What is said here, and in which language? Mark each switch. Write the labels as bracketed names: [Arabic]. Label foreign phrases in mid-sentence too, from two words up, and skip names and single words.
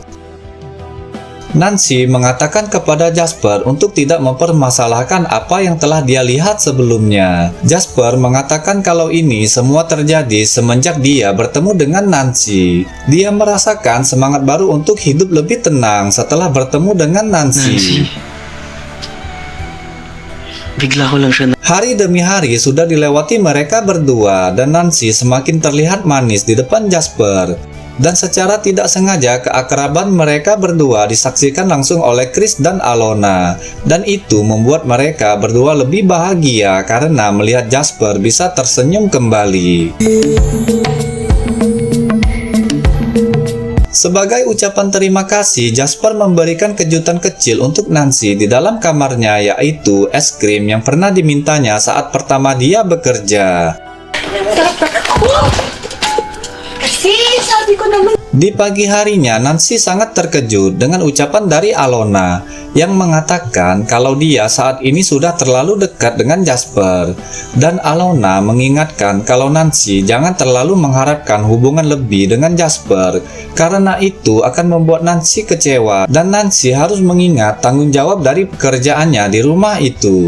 [Indonesian] Nancy mengatakan kepada Jasper untuk tidak mempermasalahkan apa yang telah dia lihat sebelumnya. Jasper mengatakan kalau ini semua terjadi semenjak dia bertemu dengan Nancy. Dia merasakan semangat baru untuk hidup lebih tenang setelah bertemu dengan Nancy. [Filipino] Bigla ko lang siya na... [Indonesian] Hari demi hari sudah dilewati mereka berdua dan Nancy semakin terlihat manis di depan Jasper. Dan secara tidak sengaja keakraban mereka berdua disaksikan langsung oleh Chris dan Alona. Dan itu membuat mereka berdua lebih bahagia karena melihat Jasper bisa tersenyum kembali. Sebagai ucapan terima kasih, Jasper memberikan kejutan kecil untuk Nancy di dalam kamarnya, yaitu es krim yang pernah dimintanya saat pertama dia bekerja. [Filipino] Sabi ko naman. [Indonesian] Di pagi harinya, Nancy sangat terkejut dengan ucapan dari Alona yang mengatakan kalau dia saat ini sudah terlalu dekat dengan Jasper. Dan Alona mengingatkan kalau Nancy jangan terlalu mengharapkan hubungan lebih dengan Jasper karena itu akan membuat Nancy kecewa dan Nancy harus mengingat tanggung jawab dari pekerjaannya di rumah itu.